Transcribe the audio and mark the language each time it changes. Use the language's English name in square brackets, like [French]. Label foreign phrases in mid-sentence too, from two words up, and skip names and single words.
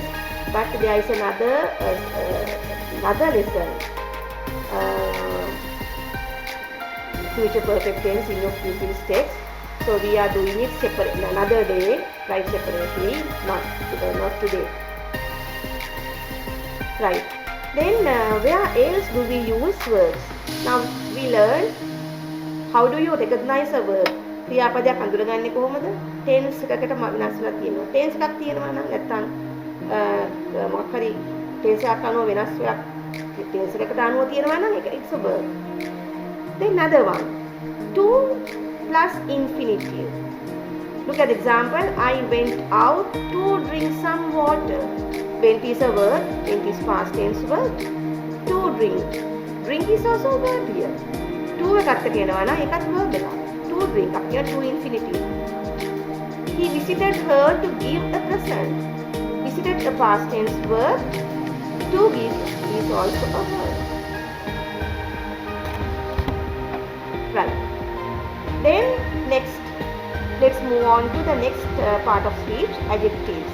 [English] But there is another lesson, future perfect tense in your pupils text. So we are doing it separate another day, right, separately, not today. Right. Then where else do we use verbs? Now we learn how do you recognize a verb. [Sinhala] ක්‍රියාපදයක් අඳුරගන්නේ කොහොමද? tense එකකට වෙනස්ලා තියෙනවා. tense එකක් තියෙනවා නම් නැත්නම් මොකක් හරි tense එකක් අනුව වෙනස් වෙයක් tense එකකට අනුව තියෙනවා නම් ඒක [English] it's a verb. Then another one, to plus infinitive. Look at the example. I went out to drink some water. Went is a verb. Went is past tense verb. To drink. Drink is also a verb here. [Sinhala] To එකත් කියනවා නම් ඒකත් verb එකක්. [English] To drink up here to infinitive. He visited her to give a present. Visited a past tense verb. To give is also a verb. Right. Then next, let's move on to the next part of speech, adjectives.